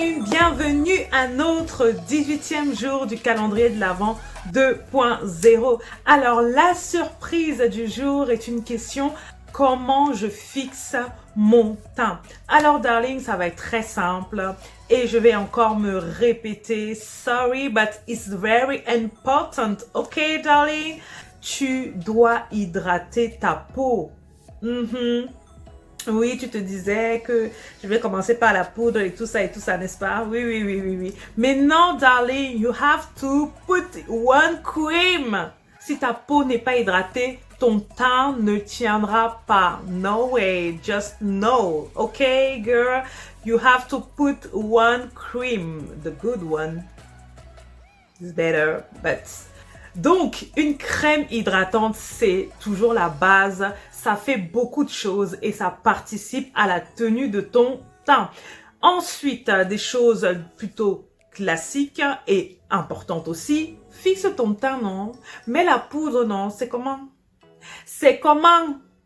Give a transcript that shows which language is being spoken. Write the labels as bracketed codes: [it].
[fr] Bienvenue à notre 18e jour du calendrier de l'Avent 2.0. Alors, la surprise du jour est une question: comment je fixe mon teint? Alors, darling, ça va être très simple et je vais encore me répéter. [en] Sorry, but it's very important. Ok, darling? [fr] Tu dois hydrater ta peau. Oui, tu te disais que je vais commencer par la poudre et tout ça, n'est-ce pas? Oui. Mais non, [en] darling, you have to put one cream. [fr] Si ta peau n'est pas hydratée, ton teint ne tiendra pas. [en] No way, just no. Okay, girl? You have to put one cream. The good one is better, but... [fr] Donc, une crème hydratante, c'est toujours la base. Ça fait beaucoup de choses et ça participe à la tenue de ton teint. Ensuite, des choses plutôt classiques et importantes aussi. Fixe ton teint, non? Mais la poudre, non? C'est comment? C'est comment?